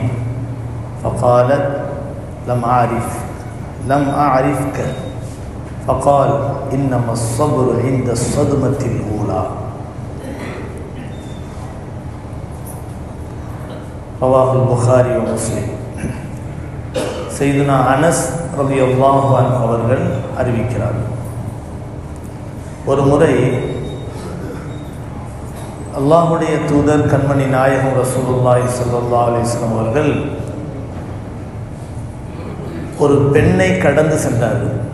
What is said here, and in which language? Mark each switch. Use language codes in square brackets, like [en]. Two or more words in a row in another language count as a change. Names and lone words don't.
[ar] فقالت: لم أعرفك. فقال: إنما الصبر عند الصدمة الأولى. رواه البخاري ومسلم. [ta] சையதுனா அனஸ் [ar] رضي الله عنه [ta] அவர்கள் அறிவிக்கிறார்கள், ஒரு முறை அல்லாஹ்வுடைய தூதர் கண்மணி நாயகம் [ar] رسول الله صلى الله عليه وسلم [ta] அவர்கள் ஒரு பெண்ணை கடந்து சென்றார்கள்.